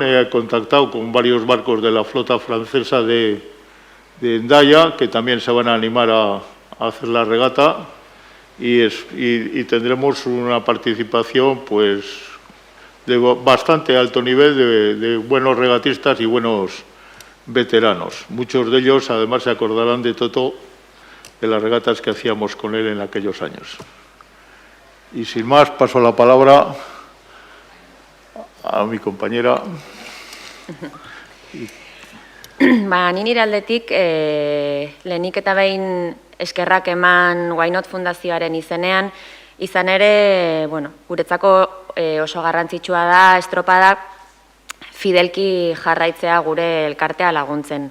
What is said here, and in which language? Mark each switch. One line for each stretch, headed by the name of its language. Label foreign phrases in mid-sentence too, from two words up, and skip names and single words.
Spanish: He contactado con varios barcos de la flota francesa de Hendaya, que también se van a animar a hacer la regata y tendremos una participación pues de bastante alto nivel de buenos regatistas y buenos veteranos. Muchos de ellos además se acordarán de Toto, de las regatas que hacíamos con él en aquellos años. Y sin más, paso la palabra a mi compañera.
Basque: Ni nire aldetik, lehenik eta behin eskerrak eman Why Not Fundazioaren izenean, izan ere, guretzako oso garrantzitsua da estropadak fidelki jarraitzea gure elkartea laguntzen.